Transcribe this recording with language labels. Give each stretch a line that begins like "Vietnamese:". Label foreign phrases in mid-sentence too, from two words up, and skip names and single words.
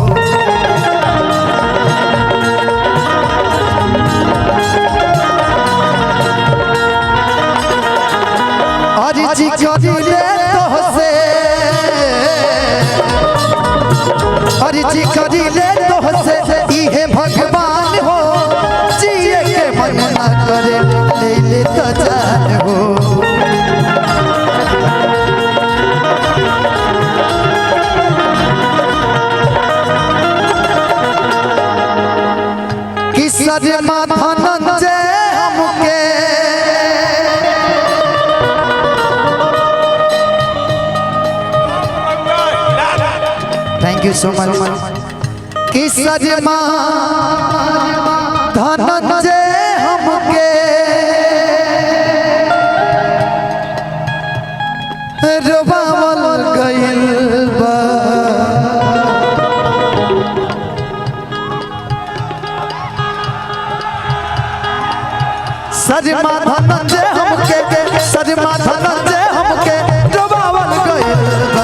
Bhojpuri: और जी करिले तो से और जी करिले तो से इहे भगवान हो जिए के मन न ना करे ले ले तो जान हो। कि सजमा धनंजय हमके
English: thank you so much.
Bhojpuri: कि सजमा धनंजय हमके रोवावल गइल बा। सजमा धनंजय हमके सजमा धनंजय हमके रोवावल गइल बा।